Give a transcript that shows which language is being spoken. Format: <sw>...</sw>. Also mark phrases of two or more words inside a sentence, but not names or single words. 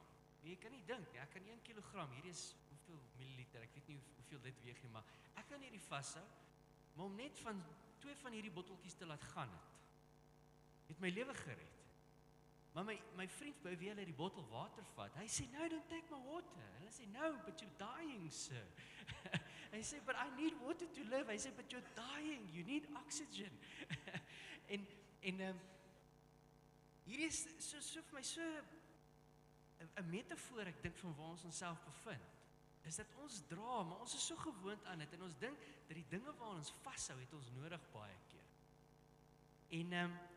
<af>Jy kan nie dink nie, ek kan 1 kilogram, hierdie is hoeveel milliliter, ek weet nie hoeveel dit weeg nie, maar ek kan hierdie vashou, maar om net van 2 van hierdie botteltjies te laat gaan het my lewe gered. Maar my vriend by wie hy die bottel water vat, hy sê,</af> <en>no, don't take my water.</en> <af>En hy sê,</af> <en>no, but you're dying, sir.</en> <af>Hy sê,</af> <en>but I need water to live.</en> <af>Hy sê,</af> <en>but you're dying, you need oxygen.</en> <af>en hier is so vir my so 'n metafoor, ek dink, van waar ons onsself bevind. Is dat ons dra, maar ons is so gewoond aan dit, en ons dink dat die dinge waar ons vashou, het ons nodig baie keer.</af>